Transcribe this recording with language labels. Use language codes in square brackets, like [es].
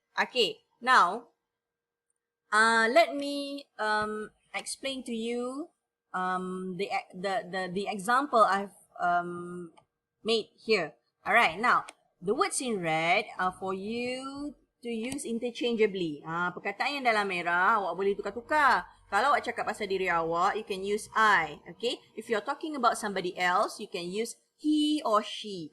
[en] Okay, now let me explain to you the example I've made here. Alright, now the words in red are for you to use interchangeably. [ms] Perkataan yang dalam merah awak boleh tukar-tukar. Kalau awak cakap pasal diri awak, [en] you can use I. Okay, if you're talking about somebody else, you can use he or she.